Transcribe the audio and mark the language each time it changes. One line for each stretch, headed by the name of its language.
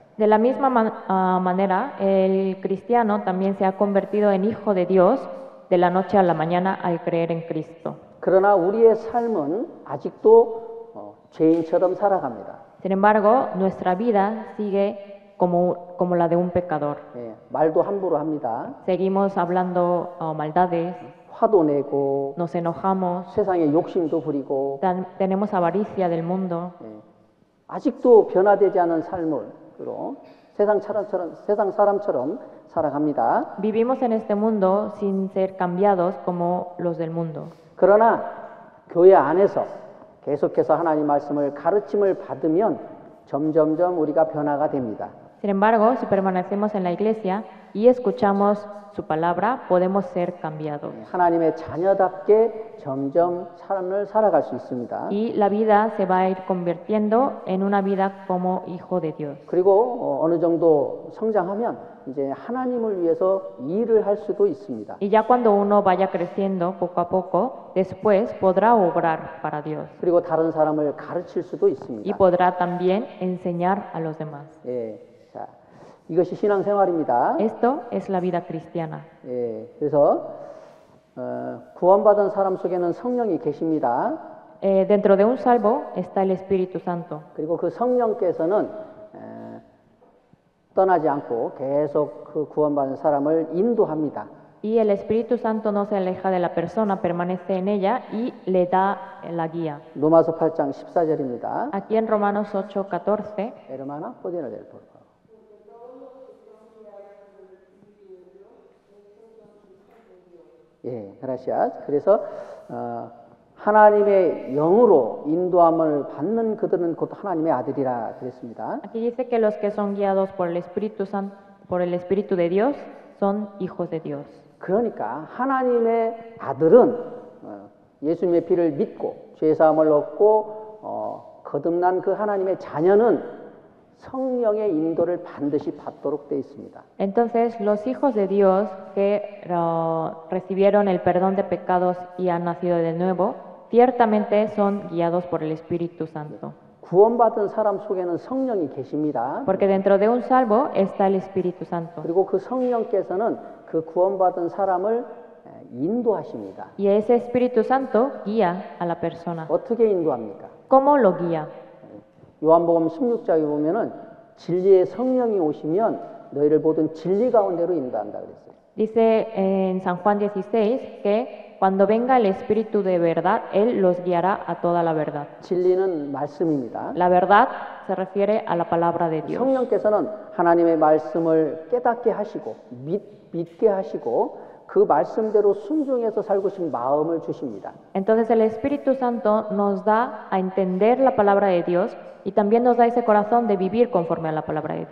Spanish: De la misma manera, el cristiano también se ha convertido en hijo de Dios de la noche a la mañana al creer en Cristo.
Korean: 그러나 우리의 삶은 아직도 죄인처럼 살아갑니다.
Spanish: Sin embargo, nuestra vida sigue como la de un pecador.
Korean: 말도 함부로 합니다.
Spanish: Seguimos hablando maldades,
Korean: 화도 내고
Spanish: nos enojamos,
Korean: 세상에 욕심도 부리고
Spanish: tenemos avaricia del mundo.
Korean: 아직도 변화되지 않은 삶으로 세상 사람처럼 살아갑니다.
Spanish: Vivimos en este mundo sin ser cambiados como los del mundo.
Korean: 그러나 교회 안에서 계속해서 하나님 말씀을 가르침을 받으면 점점점 우리가 변화가 됩니다.
Spanish: Sin embargo, si permanecemos en la iglesia y escuchamos su palabra, podemos ser cambiados.
Korean: 하나님의 자녀답게 점점 삶을 살아갈 수 있습니다.
Spanish: Y la vida se va a ir convirtiendo en una vida como hijo de Dios.
Korean: 그리고 어느 정도 성장하면 이제 하나님을 위해서 일을 할 수도 있습니다.
Spanish: Y ya cuando uno vaya creciendo poco a poco, después podrá obrar para Dios
Korean: 그리고 다른 사람을 가르칠 수도
Spanish: y
Korean: 있습니다.
Spanish: podrá también enseñar a los demás.
Korean: 예, 자, 이것이 신앙생활입니다.
Spanish: Esto es la vida cristiana.
Korean: 예, 그래서 구원받은 사람 속에는 성령이 계십니다.
Spanish: Dentro de un salvo está el Espíritu Santo.
Korean: 그리고 그 성령께서는 떠나지 않고 계속 그 구원받은 사람을 인도합니다.
Spanish: Y el Espíritu Santo no se aleja de la persona, permanece en ella y le da la guía.
Korean: 로마서 8장 14절입니다.
Spanish: Aquí en Romanos 8:14, Hermana, podían leer, por favor. 예, gracias.
Korean: 그래서 하나님의 영으로 인도함을 받는 그들은 곧 하나님의 아들이라 그랬습니다.
Spanish: aquí dice que los que son guiados por el Espíritu Santo, por el Espíritu de Dios, son hijos de Dios.
Korean: 그러니까 하나님의 아들은 예수님의 피를 믿고 죄 사함을 얻고 거듭난 그 하나님의 자녀는 성령의 인도를 반드시 받도록 되어 있습니다.
Spanish: Entonces, los hijos de Dios que recibieron el perdón de pecados y han nacido de nuevo, ciertamente son guiados por el Espíritu Santo.
Korean: 구원받은 사람 속에는 성령이 계십니다.
Spanish: Porque dentro de un salvo está el Espíritu Santo.
Korean: 그리고 그 성령께서는 그 구원받은 사람을 인도하십니다.
Spanish: Y ese Espíritu Santo guía a la persona.
Korean: 어떻게 인도합니까?
Spanish: ¿Cómo lo guía?
Korean: 요한복음 16장에 보면은 진리의 성령이 오시면 너희를 모든 진리 가운데로 인도한다 그랬어요.
Spanish: Dice en San Juan 16 que cuando venga el Espíritu de verdad, Él los guiará a toda la verdad.
Korean: 진리는 말씀입니다.
Spanish: La verdad se refiere a la palabra de Dios.
Korean: 성령께서는 하나님의 말씀을 깨닫게 하시고 믿게 하시고 그 말씀대로 순종해서 살고 싶은 마음을 주십니다.
Spanish: Entonces el Espíritu Santo nos da a entender la palabra de Dios y también nos da ese corazón de vivir conforme a la palabra de Dios.